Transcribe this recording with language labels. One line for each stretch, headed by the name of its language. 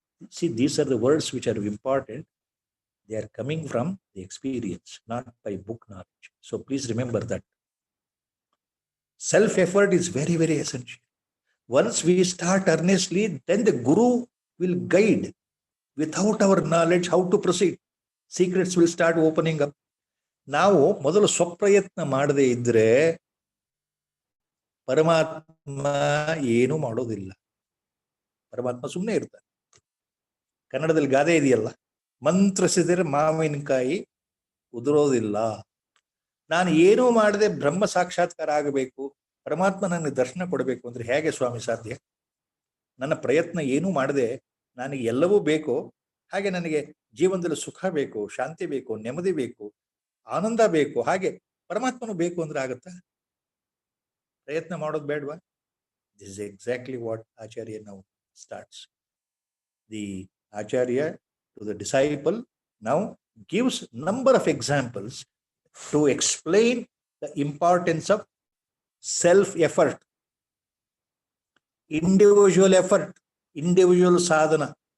English: See, these are the words which are important. They are coming from the experience, not by book knowledge. So please remember that. Self-effort is very, very essential. Once we start earnestly, then the Guru will guide. Without our knowledge, how to proceed. Secrets will start opening up.
Kannada: ನಾವು ಮೊದಲು ಸ್ವಪ್ರಯತ್ನ ಮಾಡದೇ ಇದ್ರೆ ಪರಮಾತ್ಮ ಏನು ಮಾಡೋದಿಲ್ಲ. ಪರಮಾತ್ಮ ಸುಮ್ಮನೆ ಇರ್ತಾನೆ. ಕನ್ನಡದಲ್ಲಿ ಗಾದೆ ಇದೆಯಲ್ಲ, ಮಂತ್ರಿಸಿದರೆ ಮಾವಿನಕಾಯಿ ಉದುರೋದಿಲ್ಲ. ನಾನು ಏನೂ ಮಾಡದೆ ಬ್ರಹ್ಮ ಸಾಕ್ಷಾತ್ಕಾರ ಆಗಬೇಕು, ಪರಮಾತ್ಮ ನನಗೆ ದರ್ಶನ ಕೊಡಬೇಕು ಅಂದ್ರೆ ಹೇಗೆ ಸ್ವಾಮಿ ಸಾಧ್ಯ? ನನ್ನ ಪ್ರಯತ್ನ ಏನೂ ಮಾಡದೆ ನನಗೆ ಎಲ್ಲವೂ ಬೇಕು, ಹಾಗೆ ನನಗೆ ಜೀವನದಲ್ಲಿ ಸುಖ ಬೇಕು, ಶಾಂತಿ ಬೇಕು, ನೆಮ್ಮದಿ ಬೇಕು, ಆನಂದ ಬೇಕು, ಹಾಗೆ ಪರಮಾತ್ಮನು ಬೇಕು ಅಂದ್ರೆ ಆಗುತ್ತಾ? ಪ್ರಯತ್ನ ಮಾಡೋದು ಬೇಡವಾ?
English: This is exactly what Acharya now starts. The Acharya to the disciple now gives number of examples to explain the importance of self-effort, individual effort, individual sadhana.